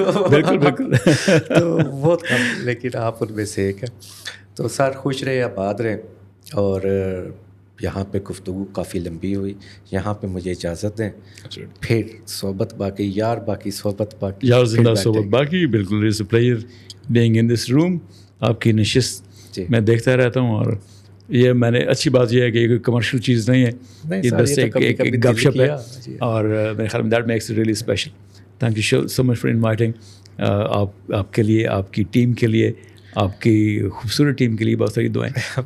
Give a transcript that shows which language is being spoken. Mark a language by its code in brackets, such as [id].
[ur] بالکل بالکل, تو بہت کم, لیکن آپ ان میں سے ایک ہے. تو سر خوش رہے, آباد رہیں. اور یہاں پہ گفتگو کافی لمبی ہوئی, یہاں پہ مجھے اجازت دیں, پھر صحبت باقی, یار باقی صحبت باقی, یار زندہ صحبت باقی. [en] بالکل, it's a player being in this room. [ur] آپ کی نشست میں دیکھتا رہتا ہوں, اور یہ میں نے اچھی بات یہ ہے کہ یہ کوئی کمرشل چیز نہیں ہے, یہ بس ایک گپ شپ ہے, اور میرے خیال میں [en] That makes it really special. Thank you so much for inviting. [ur] آپ کے لیے, آپ کی ٹیم کے لیے, آپ کی خوبصورت ٹیم کے لیے بہت ساری دعائیں.